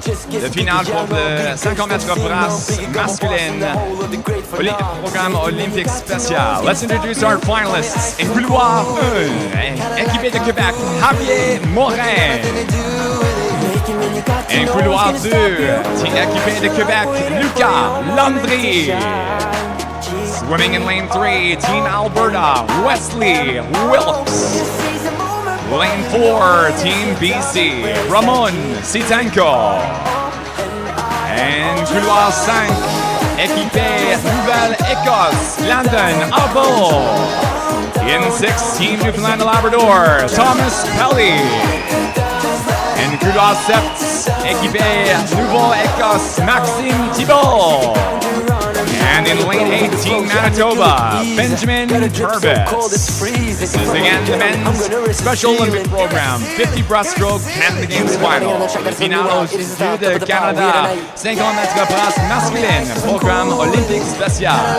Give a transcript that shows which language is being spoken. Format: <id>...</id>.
<fr>Le final pour le 50 mètres brasse masculine. Programme olympique spécial.</fr> <en>Let's introduce our finalists. In</en> <fr>couloir 1, Équipe de Québec, Javier Morin.</fr> <en>In</en> <fr>couloir 2, Équipe de Québec, Lucas Landry.</fr> <en>Swimming in lane 3, Team Alberta, Wesley Wilkes. Lane 4, Team BC, Ramon Sitenko. And</en> <fr>couloir 5, Équipe Nouvelle-Écosse, Landon Arbo.</fr> <en>In 6, Team Newfoundland and Labrador, Thomas Pelly. In</en> <fr>couloir 7, Équipe Nouvelle-Écosse, Maxime Thibault.</fr> <en>And in lane 8, Team Manitoba, Benjamin Purvis. This is again the men's Special Olympic program, 50 breaststroke Canada Games final.</en> <fr>Le final au Jeux de Canada, 50 mètres brasse masculine, programme olympique spécial.</fr>